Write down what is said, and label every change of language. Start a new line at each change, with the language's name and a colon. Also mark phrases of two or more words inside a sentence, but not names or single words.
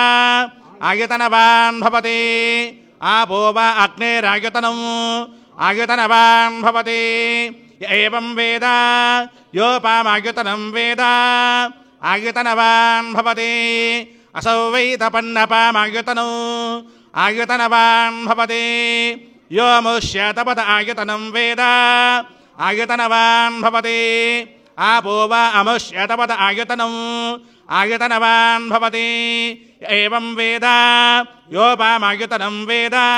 Sanskrit: ఆయతనవాన్ భవతి ఆపో వా అగ్నిరాయతనం ఆయతనవాన్ భవతి ఏవం వేద యోపామాయతనం వేద ఆయతనవాన్ భవతి అసౌ వై తపన్నపామాయతనం ఆయతనవాన్ భవతి यो मुष्यतपद आयतनं वेद आयतनवान् भवति आपो वा अमुष्यतपद आयतनं आयतनवान् भवति एवं वेद योपामायतनं वेद